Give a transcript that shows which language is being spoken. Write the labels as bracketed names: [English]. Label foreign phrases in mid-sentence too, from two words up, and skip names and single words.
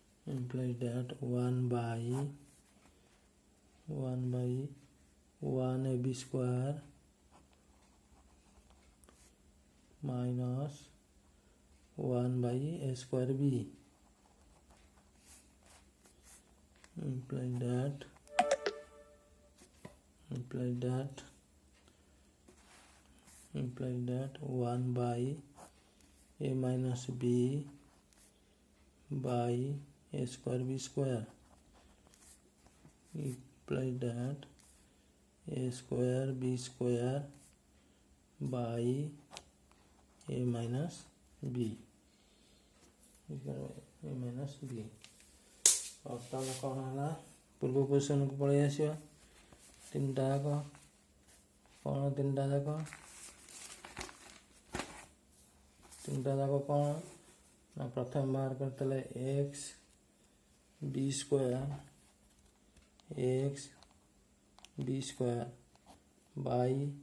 [English] implies that 1 by 1 ab square minus 1 by a square b implies that 1 by a minus b by a square b square implies that a square b square by a minus b [Odia] ବର୍ତ୍ତମାନ କ'ଣ ହେଲା ପୂର୍ବ ପୋଜିସନକୁ ପଳେଇ ଆସିବା ତିନିଟା ଯାକ କ'ଣ ନା ପ୍ରଥମେ ବାହାର କରିଥିଲେ [English] x b square by